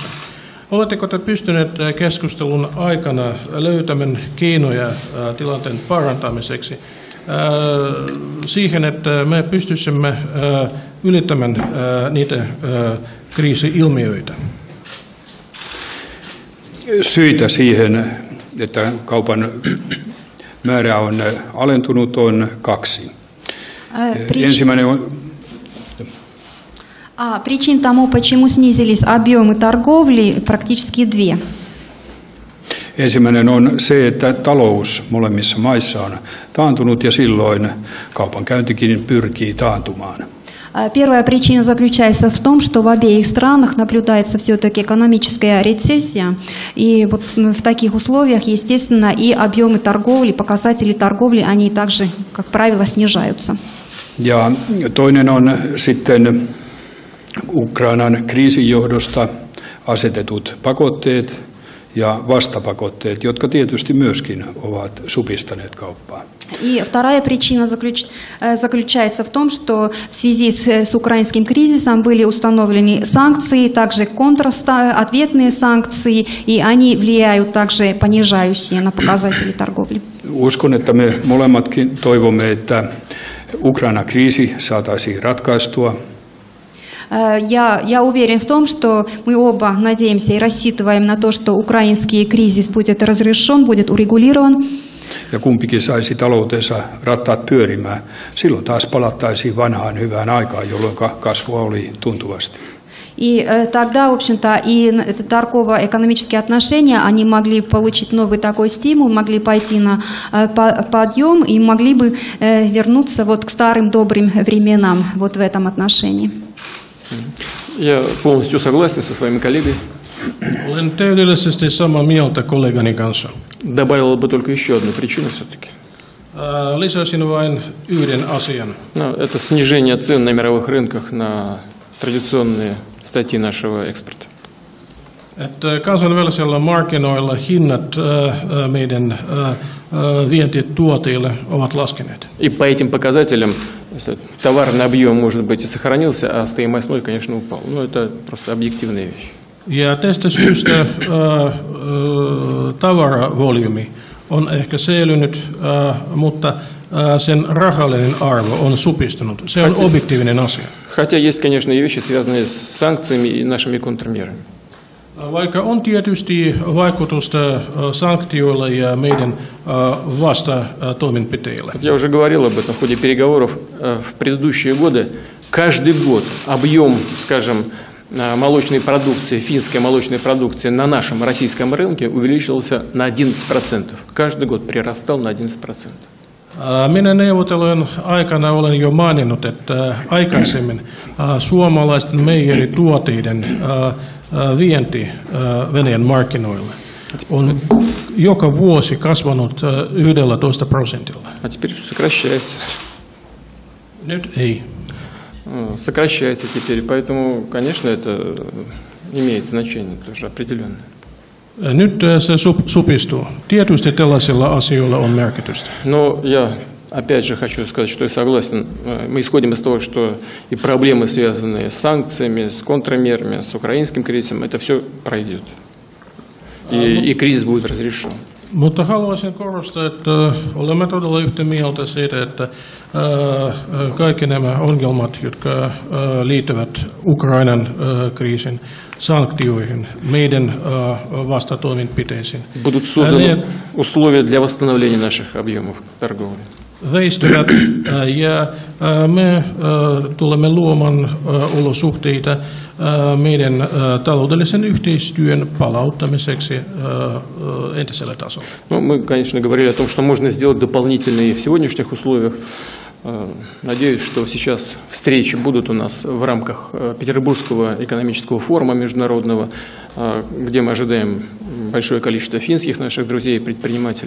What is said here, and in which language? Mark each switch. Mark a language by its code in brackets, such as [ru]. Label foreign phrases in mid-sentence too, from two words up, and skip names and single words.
[fi] Oletteko te pystyneet keskustelun aikana löytämään keinoja tilanteen parantamiseksi siihen, että me pystyisimme ylittämään niitä kriisi-ilmiöitä? Syitä siihen, että kaupan määrä on alentunut, on kaksi. Ensimmäinen on... [ru] Причин тому, почему снизились объемы торговли, практически две. [fi] Ensimmäinen on se, että talous molemmissa maissa on taantunut ja silloin kaupankäyntikin pyrkii taantumaan. [ru] Первая причина заключается в том, что в обеих странах наблюдается все-таки экономическая рецессия, и вот в таких условиях, естественно, и объемы торговли, показатели торговли, они также, как правило, снижаются. [fi] Ja toinen on sitten Ukrainan kriisin johdosta asetetut pakotteet ja vastapakotteet, jotka tietysti myöskin ovat supistaneet kauppaa. [ru] И вторая причина заключается в том, что в связи с украинским кризисом были установлены санкции, также ответные санкции, и они влияют также понижающие на показатели торговли. [fi] Uskon, että me molemmatkin toivomme, että Ukrainan kriisi saataisiin ratkaistua. [ru] Я уверен в том, что мы оба надеемся и рассчитываем на то, что украинский кризис будет разрешен, будет урегулирован. [fi] Ja kumpikin saisi taloutensa rattaat pyörimään. Silloin taas palattaisiin vanhaan hyvään aikaan, jolloin kasvua oli tuntuvasti. [ru] И тогда, в общем-то, и торгово-экономические отношения, они могли получить новый такой стимул, могли пойти на подъем и могли бы вернуться вот к старым добрым временам вот в этом отношении. Я полностью согласен со своими коллегой. [fi] Olen täydellisesti samaa mieltä kollegani kanssa. [ru] Добавил бы только еще одну причину все-таки. [fi] Lisäisin vain yhden asian. [ru] Это снижение цен на мировых рынках на традиционные статьи нашего экспорта. [fi] Että kansainvälisillä markkinoilla hinnat meidän vientituotteille ovat laskeneet. [ru] И по этим показателям товарный объем, может быть, и сохранился, а стоимость ноль, конечно, упал. Но это просто объективная вещь. [fi] Ja tästä syystä tavaravolyymi on ehkä säilynyt, mutta sen rahallinen arvo on supistunut. Se on objektiivinen asia. [ru] Хотя есть, конечно, и вещи, связанные с санкциями и нашими контрмерами. [fi] Vaikka on tietysti vaikutusta sanktioilla ja meidän vastatoimenpiteillä. [ru] Я уже говорил об этом в ходе переговоров в предыдущие годы. Каждый год объем, скажем, молочной продукции, финской молочной продукции на нашем российском рынке увеличился на 11%. Каждый год прирастал на 11%. [fi] Minä neuvottelujen aikana olen jo maininnut, että aikaisemmin suomalaisten meijerituotteiden vienti Venäjän markkinoille on joka vuosi kasvanut 11%. [ru] А теперь сокращается. [fi] Nyt ei. [ru] Сокращается теперь, поэтому, конечно, это имеет значение тоже определенное. [fi] Nyt se supistuu. Tietysti tällaisilla asioilla on merkitystä. [ru] Но я опять же хочу сказать, что я согласен. Мы исходим из того, что и проблемы, связанные с санкциями, с контрмерами, с украинским кризисом, это все пройдет. И кризис будет разрешен. [fi] Mutta haluaisin korostaa, että olemme todella yhtä mieltä siitä, että kaikki nämä ongelmat, jotka liittyvät Ukrainan kriisin sanktioihin, meidän vastatoimenpiteisiin, [ru] будут созданы условия для восстановления наших объемов торговли. [fi] Väistyvät ja me tulemme luomaan olosuhteita meidän taloudellisen yhteistyön palauttamiseksi entiselle tasolle. [ru] Ну, мы, конечно, говорили о том, что можно сделать дополнительные в сегодняшних условиях. Надеюсь, что сейчас встречи будут у нас в рамках Петербургского экономического форума международного, где мы ожидаем большое количество финских наших друзей и предпринимателей.